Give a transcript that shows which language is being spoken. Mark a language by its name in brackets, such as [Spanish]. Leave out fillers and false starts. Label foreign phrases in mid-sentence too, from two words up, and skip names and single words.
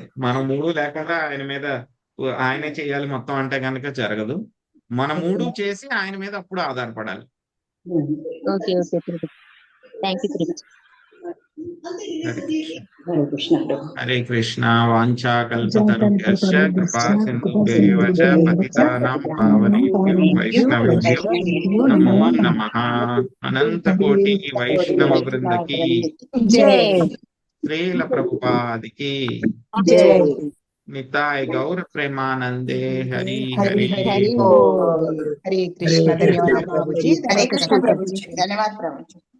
[Telugu] మనం 3 లేకుండా ఆయన మీద ఆయనే చేయాలి మొత్తం అంటే కనుక జరగదు. మన 3 చేసి ఆయన మీద అప్పుడు ఆధారపడాలి. [English] okay okay ప్రభుజీ. thank you ప్రభుజీ. [Telugu] హరే కృష్ణ. [Sanskrit] వాంఛా కల్పతరుభ్యశ్చ కృపా సింధుభ్యైవ చ పతితానాం పావనేభ్యో వైష్ణవేభ్యో నమో నమః. [Telugu] అనంత కోటి వైష్ణవ వృందకి జై. శ్రీల ప్రభుపాదికి జై. [Bangla] নিতাই গৌর প্রেমানন্দে হরি హరి హరి హరి బోల్. [Telugu] బోల్. హరే కృష్ణ. ధన్యవాదాలు ప్రభుజీ. హరే కృష్ణ ప్రభుజీ. ధన్యవాదాలు ప్రభుజీ.